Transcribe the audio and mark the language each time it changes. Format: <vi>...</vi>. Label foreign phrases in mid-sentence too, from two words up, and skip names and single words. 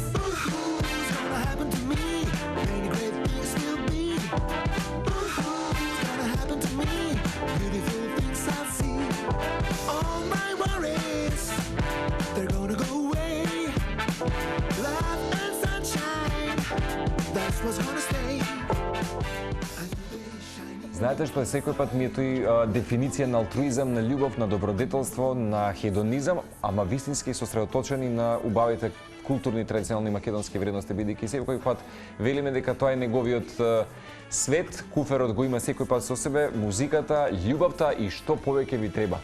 <en>What's gonna happen to me? Many great things will be. What's gonna happen to me? Beautiful things I'll see. All my worries, they're gonna go away. Love and sunshine, that's what's gonna stay.</en> <mk>Знаете што е секој пат ми е тој дефиниција на алтруизам, на љубов, на добродетелство, на хедонизам, ама вистински сосредоточени на убавите културни традиционални македонски вредности, бидејќи секој пат велиме дека тоа е неговиот свет, куферот го има секој пат со себе, музиката, љубовта и што повеќе ви треба.</mk>